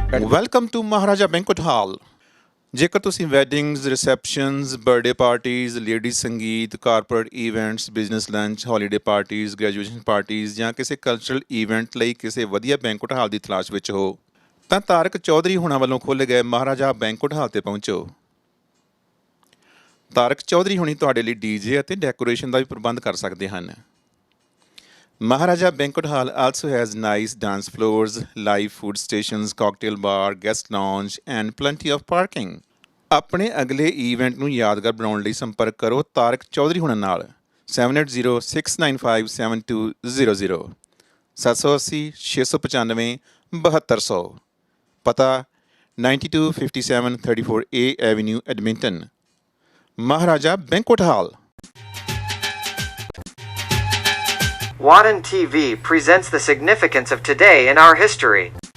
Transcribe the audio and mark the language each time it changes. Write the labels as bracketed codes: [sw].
[en] welcome to [pa] Maharaja banquet hall. ਜੇਕਰ ਤੁਸੀਂ weddings, receptions, birthday parties, ladies ਸੰਗੀਤ, corporate events, business lunch, holiday parties, graduation parties ਜਾਂ ਕਿਸੇ cultural event ਲਈ ਕਿਸੇ ਵਧੀਆ ਬੈਂਕਟ ਹਾਲ ਦੀ ਤਲਾਸ਼ ਵਿੱਚ ਹੋ ਤਾਂ ਤਾਰਕ ਚੌਧਰੀ ਹੁਣਾਂ ਵੱਲੋਂ ਖੋਲ੍ਹੇ ਗਏ ਮਹਾਰਾਜਾ ਬੈਂਕਟ ਹਾਲ ਤੇ ਪਹੁੰਚੋ। ਤਾਰਕ ਚੌਧਰੀ ਹੁਣੀ ਤੁਹਾਡੇ ਲਈ ਡੀਜੇ ਅਤੇ ਡੈਕੋਰੇਸ਼ਨ ਦਾ ਵੀ ਪ੍ਰਬੰਧ ਕਰ ਸਕਦੇ ਹਨ। [en] Maharaja Banquet Hall also has nice dance floors, live food stations, cocktail bar, guest lounge and plenty of parking. [pa] ਆਪਣੇ ਅਗਲੇ ਇਵੈਂਟ ਨੂੰ ਯਾਦਗਾਰ ਬਣਾਉਣ ਲਈ ਸੰਪਰਕ ਕਰੋ ਤਾਰਕ ਚੌਧਰੀ ਹੁਣਾਂ ਨਾਲ 7806957200 780 695 7200। ਪਤਾ 9257 34A Avenue, Edmonton। [en] Maharaja Banquet Hall। Watan TV presents the significance of today in our history.